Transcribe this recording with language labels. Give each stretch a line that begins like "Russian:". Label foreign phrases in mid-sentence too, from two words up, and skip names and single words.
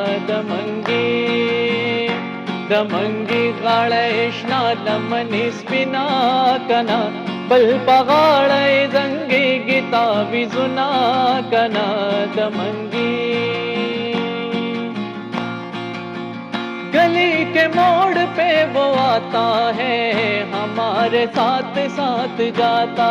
Brahui: دمنگی غاڑے اشنا دمن اسپنا کنا, بل پغاڑے زنگی گیتا وزنا کنا.
Urdu: دمنگی گلی کے موڑ پہ وہ آتا ہے, ہمارے ساتھ ساتھ جاتا